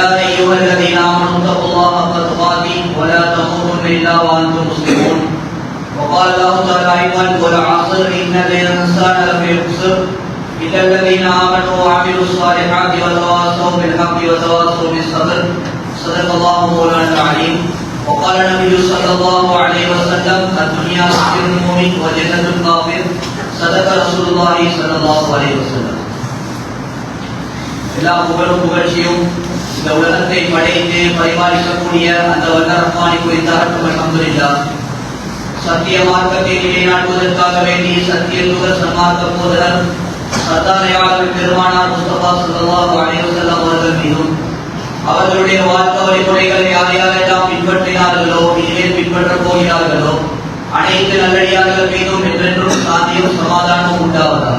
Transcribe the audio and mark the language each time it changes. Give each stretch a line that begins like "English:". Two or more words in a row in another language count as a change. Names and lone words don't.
Arabic: ايها الذين امنوا اتقوا الله حق تقاته ولا تموتن الا وانتم مسلمون وقال الله تعالى ايضا والعصر ان الانسان لفي خسر الا الذين امنوا وعملوا الصالحات وتواصوا بالحق وتواصوا بالصبر صدق الله مولانا العليم وقال النبي صلى الله عليه وسلم الدنيا سجن المؤمن وجنة الكافر صدق رسول الله صلى الله عليه وسلم.
Tamil: எல்லா புகழும் புகழ்ச்சியும் இந்த உலகத்தை படைத்து பரிபாலிக்கக்கூடிய அந்த வல்ல ரஹ்மானுக்கு உரித்தாகட்டும். அல்ஹம்துலில்லாஹ். சத்திய மார்க்கத்தை நிலைநாட்டுவதற்காக வேண்டி சத்திய தூதர் சன்மார்க்க போதகர் சர்தார் பெருமானார் முஸ்தபா
Arabic: صلى الله عليه وسلم
Tamil: அவர்கள் மீதும் அவர்களுடைய வாழ்க்கை வழிமுறைகளை யார் யாரெல்லாம் பின்பற்றினார்களோ இனிமேல் பின்பற்றப் போகிறார்களோ அனைத்து நல்லடியார்கள் மீதும் என்றென்றும் சாந்தியும் சமாதானமும் உண்டாவதாக.